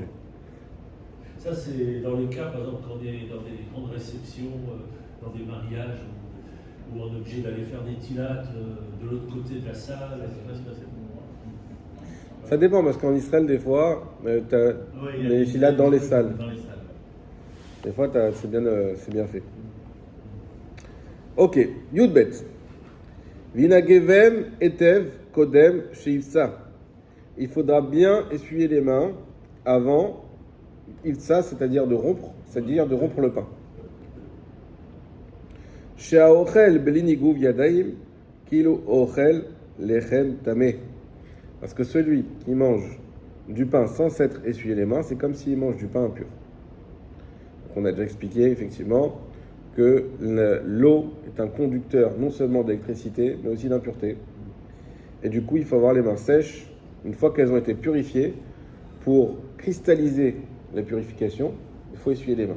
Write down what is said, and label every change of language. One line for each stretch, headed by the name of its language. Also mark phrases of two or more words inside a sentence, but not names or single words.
French: Ça, c'est dans le cas, par exemple, quand on est dans des grandes réceptions, dans des mariages, où on est obligé d'aller faire des tilates de l'autre côté de la salle. Ça dépend, parce qu'en Israël, des fois, tu as les tilates dans les salles. Des fois, c'est bien fait. Ok, Yudbet.
Hebrew: וינגבם היטב קודם שיבצע.
French: Il faudra bien essuyer les mains avant Ivsa, c'est-à-dire de rompre le pain.
Hebrew: שהאוכל בלי ניגוב ידיים, כאילו אוכל לחם טמא.
French: Parce que celui qui mange du pain sans s'être essuyé les mains, c'est comme s'il mange du pain impur. Donc on a déjà expliqué effectivement que l'eau est un conducteur non seulement d'électricité, mais aussi d'impureté. Et du coup, il faut avoir les mains sèches, une fois qu'elles ont été purifiées, pour cristalliser la purification, il faut essuyer les mains.